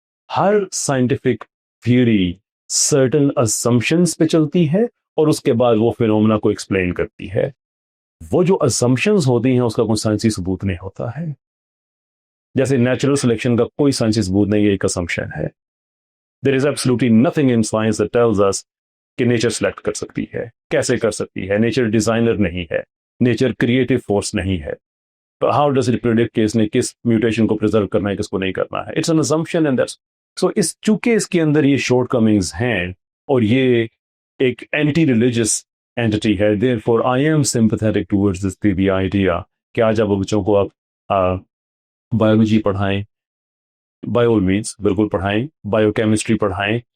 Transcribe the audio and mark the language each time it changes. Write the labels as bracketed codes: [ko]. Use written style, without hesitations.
[ur] ہر scientific theory certain assumptions پہ چلتی ہے اور اس کے بعد وہ فینومینا کو ایکسپلین کرتی ہے. وہ جو assumptions ہوتی ہیں اس کا کوئی سائنسی ثبوت نہیں ہوتا ہے. جیسے نیچرل سلیکشن کا کوئی سائنسی ثبوت نہیں, یہ ایک assumption ہے. [en] There is absolutely nothing in science that tells us [ur] کہ نیچر سلیکٹ کر سکتی ہے. کیسے کر سکتی ہے؟ نیچر ڈیزائنر نہیں ہے, نیچر کریٹو فورس نہیں ہے. [en] How does it predict [ur] کہ اس نے کس میوٹیشن کو پریزرو کرنا ہے, کس کو نہیں کرنا ہے؟ [en] It's an assumption and that's so [ur] چونکہ اس کے اندر یہ شارٹ کمنگز ہیں اور یہ ایک اینٹی ریلیجس اینٹی ہے, [en] therefore I am sympathetic towards this the idea [ur] کہ آج آپ بچوں کو آپ بایولوجی پڑھائیں, بائی آل مینس بالکل پڑھائیں, بایو کیمسٹری پڑھائیں.